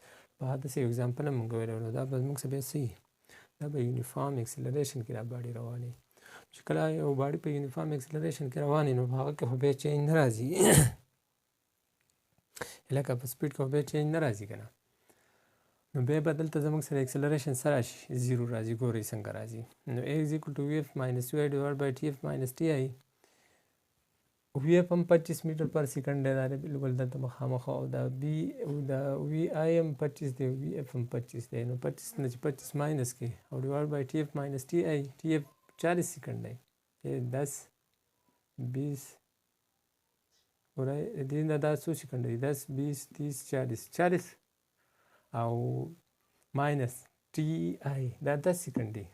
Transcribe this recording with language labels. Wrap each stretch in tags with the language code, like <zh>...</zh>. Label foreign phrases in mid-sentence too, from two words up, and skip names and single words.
<ps>په داسې یو اگزامپل هم موږ ویلی، نو دا به موږ څه بیا څه وي، دا به</ps> <en>uniform acceleration</en> <ps>کې دا باډي روانې. چې کله یو باډي په</ps> <en>uniform acceleration</en> <ps>کې روانې، نو په هغه کې خو بیا چینج نه راځي لکه په سپیډ کې خو بیا چینج نه راځي که نه. نو بیا به دلته زموږ سره اکسلریشن څه راشي، 0 راځي. ګورئ څنګه راځي.</ps> <en>نو A is equal to VF minus UI divided by TF minus TI.</en> <ps>VF هم 25</ps> <en>meter per second</en> <ps>دی، دا دی بلکل دلته مخامخ، او دا VI هم 25 دی، VF هم 25 دی. نو 25 نه چې 25 ماینس کې، او</ps> <en>divide by</en> <ps>TF ماینس TI، TF 40 سیکنډ دی، 10 20 ګورئ دې نه دا څو سیکنډ دی، 10 20 30 40 او</ps> <en>minus T I</en> <ps>دا 10 سیکنډ دی.</ps>